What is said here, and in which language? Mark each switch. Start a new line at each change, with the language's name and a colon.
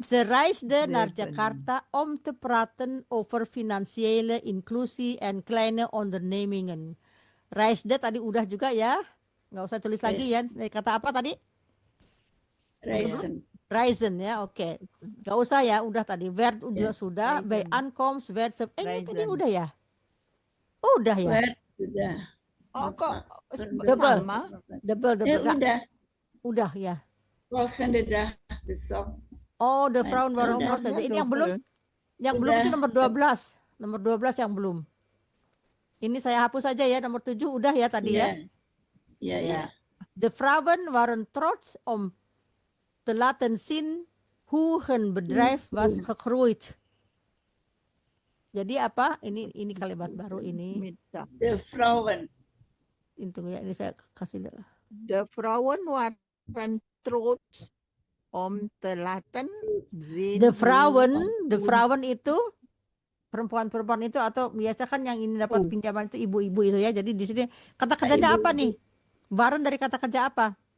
Dutch: Ze reisde naar Jakarta om te praten over financiële inclusie en kleine ondernemingen.
Indonesian: Reisde tadi udah juga ya. Nggak usah tulis lagi ya. Dari kata apa tadi? Reisen ya, oke. Nggak usah ya, udah tadi. Werd udah sudah.
Dutch: Bij aankomst, werd
Indonesian: ini tadi udah ya? Udah ya? Werd sudah. Oh, kok
English: Double.
Indonesian: sama? Double. Udah ya.
Dutch: Volgende dag
Indonesian: besok.
Dutch: Oh, de vrouwen waren
Indonesian: Udah. saja. Ini yang belum. Yang belum itu nomor 12. Nomor 12 yang belum. Ini saya hapus saja ya, nomor 7 udah ya tadi ya.
Dutch: Ja. De vrouwen waren trots om te laten zien hoe hun bedrijf was gegroeid.
Indonesian: Jadi apa? Ini kalimat baru ini.
Dutch: De vrouwen.
Indonesian: Tunggu ya, ini saya kasih.
Dutch: De vrouwen waren trots om te laten zien. De vrouwen
Indonesian: itu perempuan-perempuan itu, atau biasa kan yang ini dapat pinjaman itu ibu-ibu itu ya. Jadi di sini kata kerjanya apa nih? Waren dari kata kerja apa?